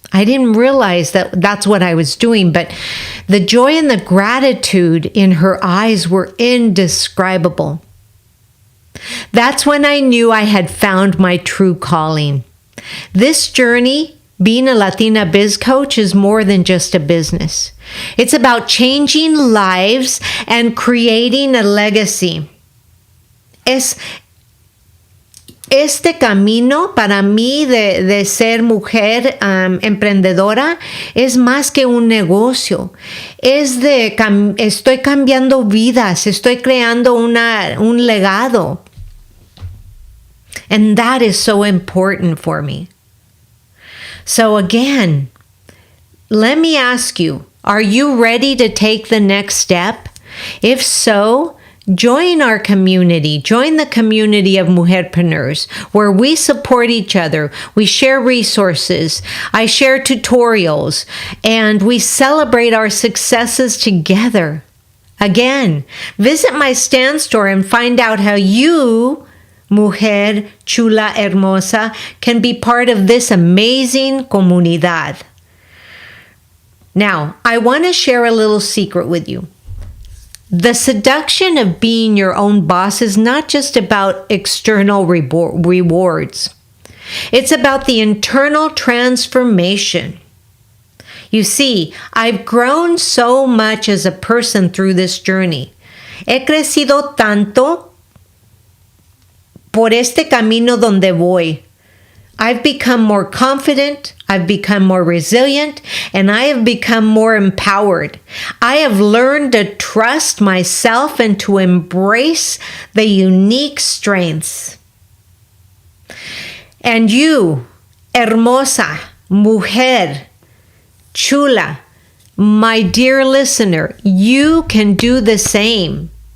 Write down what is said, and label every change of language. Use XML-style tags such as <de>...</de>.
<en>I didn't realize that that's what I was doing, but the joy and the gratitude in her eyes were indescribable. That's when I knew I had found my true calling. This journey, being a Latina biz coach, is more than just a business. It's about changing lives and creating a legacy.</en> <es>Este camino para mí de ser mujer emprendedora es más que un negocio. Estoy cambiando vidas, estoy creando un legado.</es> <en>And that is so important for me. So again, let me ask you, are you ready to take the next step? If so, join our community. Join the community of MujerPreneurs, where we support each other. We share resources. I share tutorials, and we celebrate our successes together. Again, visit my stand store and find out how you, Mujer Chula Hermosa, can be part of this amazing comunidad. Now, I want to share a little secret with you. The seduction of being your own boss is not just about external rewards. It's about the internal transformation. You see, I've grown so much as a person through this journey.</en> <es>He crecido tanto por este camino donde voy.</es> <en>I've become more confident, I've become more resilient, and I have become more empowered. I have learned to trust myself and to embrace the unique strengths. And you,</en> <es>hermosa, mujer, chula,</es> <en>my dear listener, you can do the same.</en>